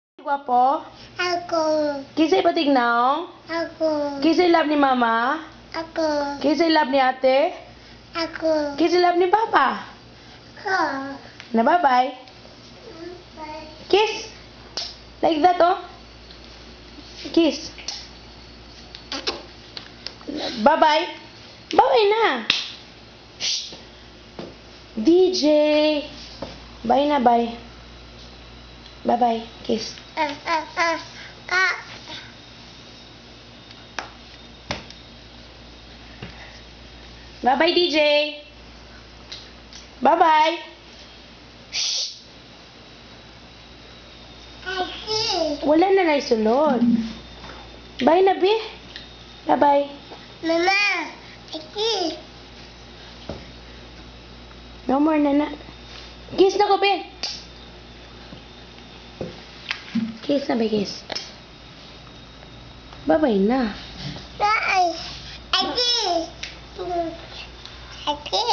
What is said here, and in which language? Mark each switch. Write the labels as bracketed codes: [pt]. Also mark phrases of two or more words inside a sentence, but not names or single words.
[ceb] Gwapo? Ako. Kisa'y patignaw? Ako. Kisa'y love ni mama? Ako. Kisa'y love ni ate? Ako. Kisa'y love ni papa? Ako. [en] Na bye-bye. Kiss. Like that, oh. Kiss. Bye-bye. Bye-bye na. Shh. DJ. Bye na, bye. Bye-bye. Kiss. Bye-bye, DJ. Bye-bye. Shh. [ceb] Wala na naisulod. [en] Bye na, Bi. Bye-bye. [ceb] Mama. Aki. [en] No more [ceb] na na. Kiss na ko, Bi. [en] Kiss na, Bi, kiss. Bye-bye na. [ceb] Aki. Aki.